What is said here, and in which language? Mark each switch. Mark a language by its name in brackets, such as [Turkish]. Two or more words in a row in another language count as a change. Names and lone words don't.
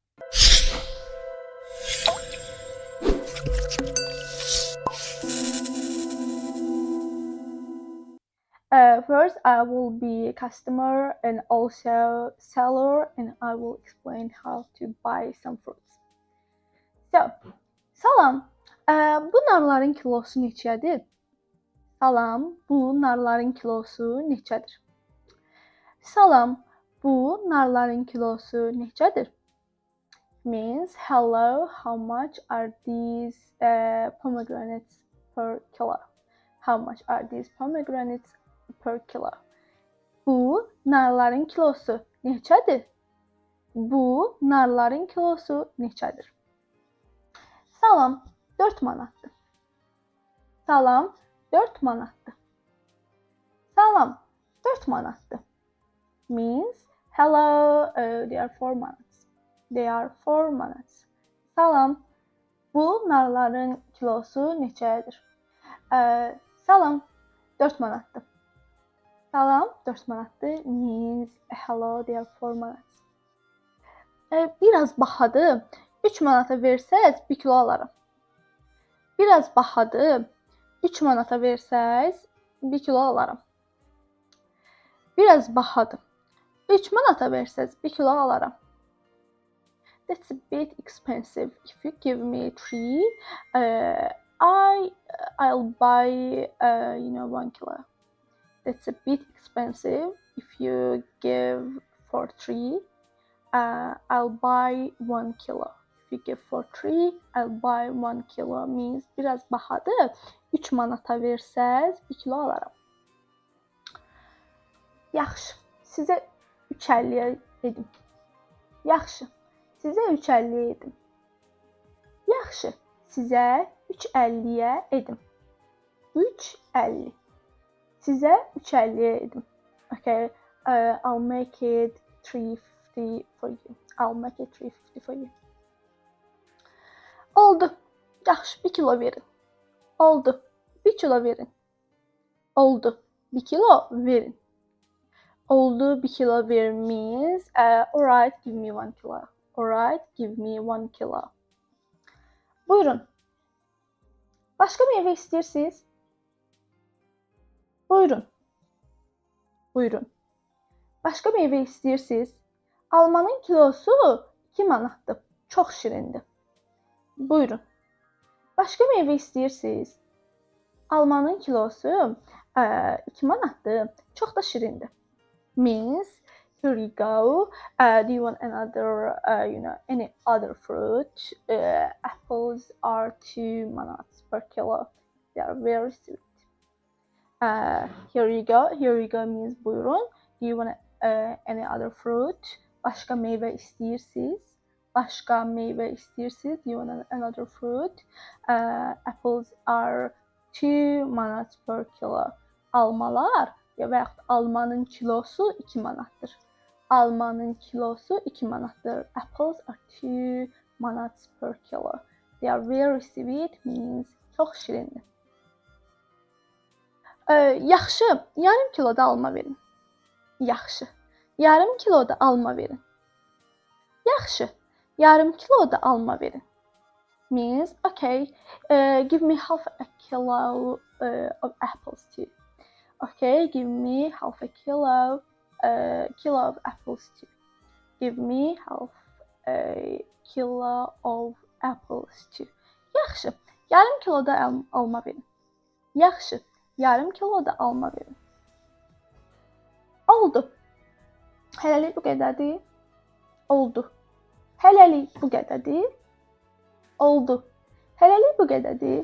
[English] First, I will be a customer and also seller, and I will explain how to buy some fruits. So, [Azerbaijani] salam. Bu narların kilosu neçədir? Salam. Bu narların kilosu neçədir? Salam. Bu narların kilosu neçədir? [English] Means hello. How much are these pomegranates per kilo? How much are these pomegranates per kilo? [Azerbaijani] Bu narların kilosu neçədir? Bu narların kilosu neçədir? Salam, 4 manatdır. Salam, 4 manatdır. Salam, 4 manatdır. [English] Means hello, they are 4 manats. They are 4 manats. [Azerbaijani] Salam, bu narların kilosu neçədir? Salam, 4 manatdır. Salam, 4 manatdır. [English] Means hello, they are 4 manats. [Azerbaijani] Biraz bahadır. 3 manata versəz 1 kilo alaram. Biraz bahadır. 3 manata versəz 1 kilo alaram. Biraz bahadır. 3 manata versəz 1 kilo alaram. [English] That's a bit expensive. If you give me 3, I'll buy 1 kilo. That's a bit expensive. If you give for 3, I'll buy 1 kilo. If you give for 3, I'll buy 1 kilo. [Azerbaijani] Means biraz bahadır. 3 manata versəz 1 kilo alaram. Yaxşı. Sizə 3.50-yə edim. Yaxşı. Sizə 3.50-yə edim. Yaxşı. Sizə 3.50-yə edim. 3.50. Sizə 3.50-yə edim. [English] Okay. I'll make it 3.50 for you. I'll make it 3.50 for you. [Azerbaijani] Oldu. Yaxşı, 1 kilo verin. Oldu. 1 kilo verin. Oldu. 1 kilo verin. Oldu. 1 kilo verin [English] means alright, give me 1 kilo. Alright, give me 1 kilo. Buyurun. [Azerbaijani] Başqa meyvə istəyirsiniz? Buyurun. Buyurun. Başqa meyvə istəyirsiniz? Almanın kilosu 2 manatdır. Çox şirindir. Buyurun. Başqa meyvə istəyirsiniz? Almanın kilosu 2 manatdır. Çox da şirindir. [English] Means here you go. Do you want another, any other fruit? Apples are 2 manats per kilo. They are very sweet. Here you go. Here you go means buyurun. Do you want any other fruit? [Azerbaijani] Başqa meyvə istəyirsiniz? Başqa meyvə istəyirsiniz? [English] Do you want another fruit? Apples are 2 manats per kilo. [Azerbaijani] Almalar və yaxud almanın kilosu 2 manatdır. Almanın kilosu 2 manatdır. [English] Apples are 2 manats per kilo. They are very sweet means [Azerbaijani] çox şirindir. Yaxşı, yarım kilo da alma verin. Yaxşı, yarım kilo da alma verin. Yaxşı, yarım kilo da alma verin. [English] Means, okay, give me half a kilo of apples too. Okay, give me half a kilo of apples too. Give me half a kilo of apples too. [Azerbaijani] Yaxşı, yarım kilo da alma verin. Yaxşı, yarım kilo da alma verin. Oldu. Hələlik bu qədərdir. Oldu. Hələlik bu qədərdir. Oldu. Hələlik bu qədərdir.